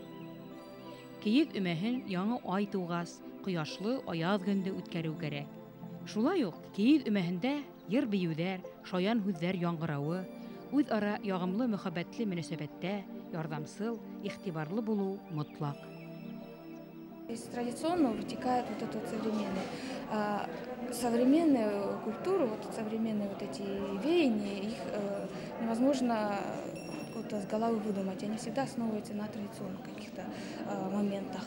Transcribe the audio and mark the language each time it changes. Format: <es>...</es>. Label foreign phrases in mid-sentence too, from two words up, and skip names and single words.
<ba>Кейет өмәһен яңа ай тугас, кояшлы аяз көндә үткәрү кирәк. Шулай ук кейет өмәһендә йыр биюләр, шаян һүзләр яңгырауы, үзара ягымлы мөхәббәтле мөнәсәбәттә ярдәмсыл, игътибарлы булу мотлак.</ba> <ru>Из традиционного вытекает вот это вот современное. Современную культуру, вот современные вот эти веяния, их невозможно с головы выдумать. Они всегда основываются на традиционных каких-то моментах.</ru>